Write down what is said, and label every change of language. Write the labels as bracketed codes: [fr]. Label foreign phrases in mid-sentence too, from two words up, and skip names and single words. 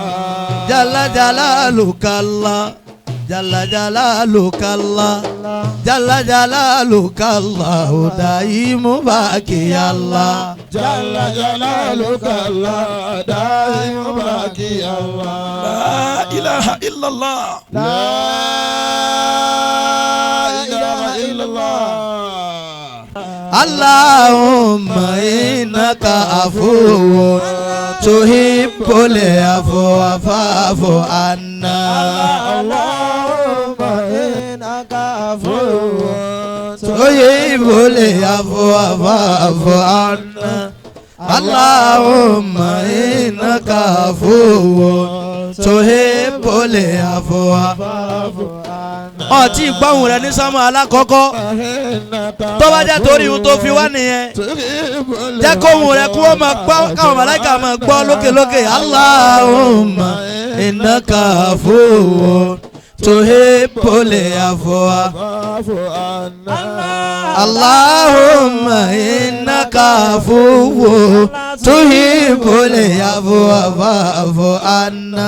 [ar] جل جلالك الله. جل جلالك الله. جل جلالك الله. دائم باقي الله. جل جلالك الله. دائم باقي الله. لا إله إلا الله. لا إله إلا الله. اللهم إنك عفو تحب العفو فاعف عنا. اللهم إنك عفو تحب العفو فاعف عنا. اللهم إنك عفو تحب العفو فاعف عنا. [yo] Ọtí gbọ́hùn rẹ̀ ní sánmọ̀ alákọ̀ọ́kọ́. Tó bá jẹ́ torí ohun tó fi wá nìyẹn. Jẹ́ kóhùn rẹ̀ kí wọ́n máa gbọ́ káwọn màláíkà máa gbọ́ lókèlókè. [ar] اللهم إنك عفو تحب العفو فاعف عنا. اللهم إنك عفو تحب العفو فاعف عنا.